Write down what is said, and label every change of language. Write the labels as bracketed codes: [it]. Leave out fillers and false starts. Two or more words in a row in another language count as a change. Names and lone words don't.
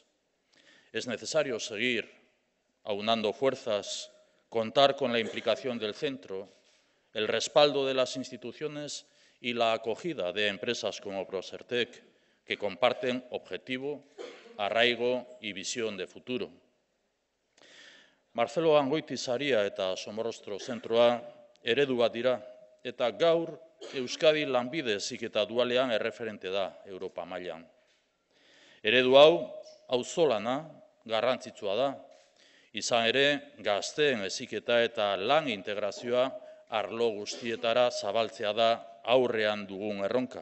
[es] Es necesario seguir aunando fuerzas, contar con la implicación del centro, el respaldo de las instituciones y la acogida de empresas como Prosertek, que comparten objetivo, arraigo y visión de futuro. [eu] Marcelo Gangoiti saria eta Somorrostro zentroa eredu bat dira, eta gaur Euskadi lanbide heziketa dualean erreferente da Europa mailan. Eredu hau auzolana garrantzitsua da, izan ere gazteen heziketa eta lan integrazioa arlo guztietara zabaltzea da aurrean dugun erronka.